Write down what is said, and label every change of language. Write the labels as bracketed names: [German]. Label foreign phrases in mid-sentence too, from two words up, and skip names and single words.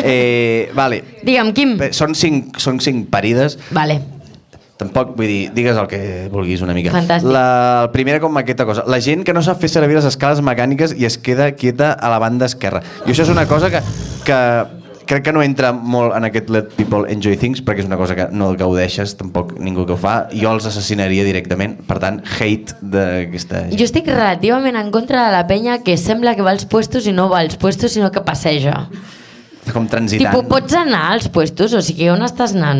[Catalan] Digue'm, Quim. Són cinc parides. Vale. Tampoc, vull dir, digues el que vulguis una mica. Fantàstic. El primer com aquesta cosa. La gent que no sap fer servir les escales mecàniques i es queda quieta a la banda esquerra. I això és una cosa que crec que no entra molt en aquest [English] let people enjoy things, [Catalan] perquè és una cosa que no gaudeixes, tampoc ningú que ho fa. Jo els assassinaria directament. Per tant, hate d'aquesta gent. Jo estic relativament en contra de la penya que sembla que va als puestos i no va als puestos, sinó que passeja. Com transitant. Tipo, pots anar als puestos, o sigui, on estàs anant?